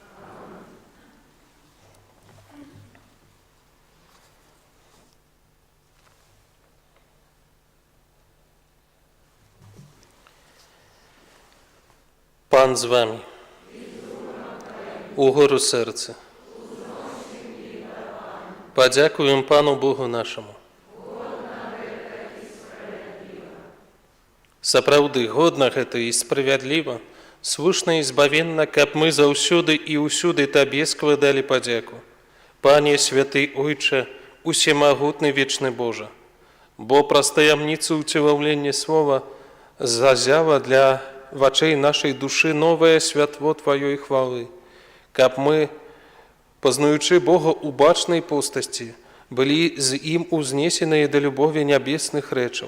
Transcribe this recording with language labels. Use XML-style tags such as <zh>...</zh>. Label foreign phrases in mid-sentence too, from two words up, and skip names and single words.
<uk>Пан з вами. Угору серце. Подякуємо Пану Богу нашому.</uk> <be>Сапраўды, годна гэта і справядліва, слушна і збавенна, каб мы заўсёды і ўсюды Табе складалі падзяку. Пане святы Ойче, усемагутны вечны Божа, бо праз таямніцу ўцелаўлення слова зазяла для вачэй нашай душы новае святло Тваёй хвалы, каб мы, пазнаючы Бога ў бачнай постасці, былі з ім узнесеныя да любові нябесных рэчаў.</be>